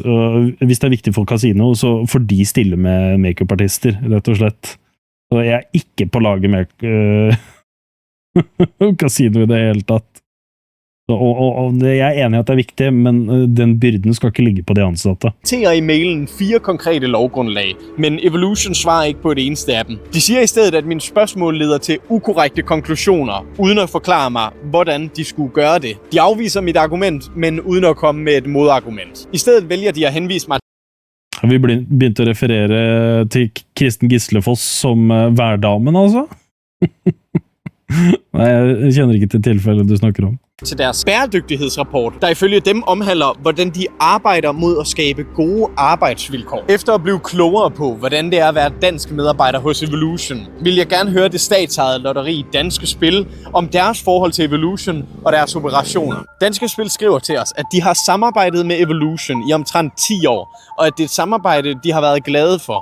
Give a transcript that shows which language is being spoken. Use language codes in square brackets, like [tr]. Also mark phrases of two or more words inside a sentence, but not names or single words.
[no] Hvis det er viktig for kasino, så får de stille med make-up-artister, rett og slett. Så jeg er ikke på laget med kasino i det hele tatt. Og jeg er enig i at det er viktig, men den byrden skal ikke ligge på de ansatte. [da] I mailen 4 konkrete lovgrundlag, men Evolution svarer ikke på det eneste af dem. De siger i stedet, at mine spørgsmål leder til ukorrekte konklusioner, uden at forklare mig, hvordan de skulle gøre det. De afviser mit argument, men uden at komme med et modargument. I stedet vælger de at henvise mig. [no] Vi begynte å referere til Kristen Gislefoss som hverdamen, altså? Nei, jeg kjenner ikke til tilfellet du snakker om. [da] til deres bæredygtighedsrapport, der ifølge dem omhandler, hvordan de arbejder mod at skabe gode arbejdsvilkår. Efter at blive klogere på, hvordan det er at være dansk medarbejder hos Evolution, vil jeg gerne høre det statsejede lotteri Danske Spil om deres forhold til Evolution og deres operationer. Danske Spil skriver til os, at de har samarbejdet med Evolution i omtrent 10 år, og at det er et samarbejde, de har været glade for.